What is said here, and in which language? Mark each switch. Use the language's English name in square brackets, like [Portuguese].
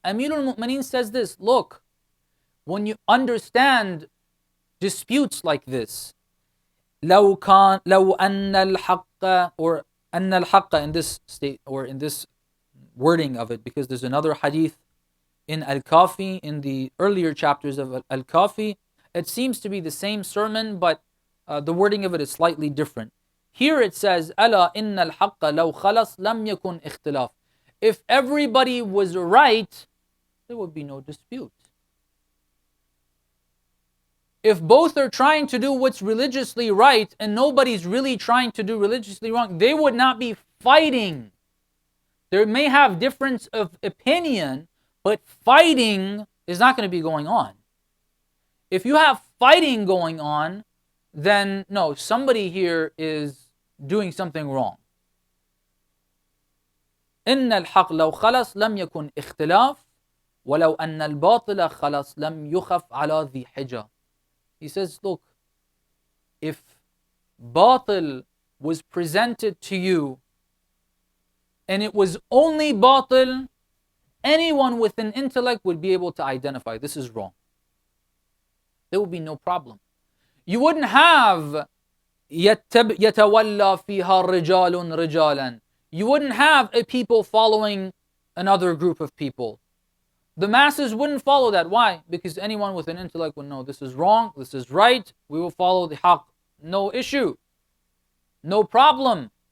[English] Amirul Mu'mineen says this, look, when you understand disputes like this, [Arabic] لو أن الحق, [English] or [Arabic] أن الحق [English] in this state, or in this wording of it, because there's another hadith in Al-Kafi, in the earlier chapters of Al-Kafi, it seems to be the same sermon, but the wording of it is slightly different. Here it says, [Arabic] ألا إن الحق لو خلص لم يكن اختلاف. [English] If everybody was right, there would be no dispute. If both are trying to do what's religiously right and nobody's really trying to do religiously wrong, they would not be fighting. They may have difference of opinion, but fighting is not going to be going on. If you have fighting going on, then no, somebody here is doing something wrong. [Arabic] إن الحق لو خلص لم يكن اختلاف ولو أن الباطل خلص لم يخف على ذي حجة. [English] He says, look, if batil was presented to you and it was only batil, anyone with an intellect would be able to identify this is wrong. There would be no problem. You wouldn't have [Arabic] يتولى فيها رجال رجالا. [English] You wouldn't have a people following another group of people. The masses wouldn't follow that. Why? Because anyone with an intellect would know this is wrong, this is right, we will follow the haqq. No issue. No problem.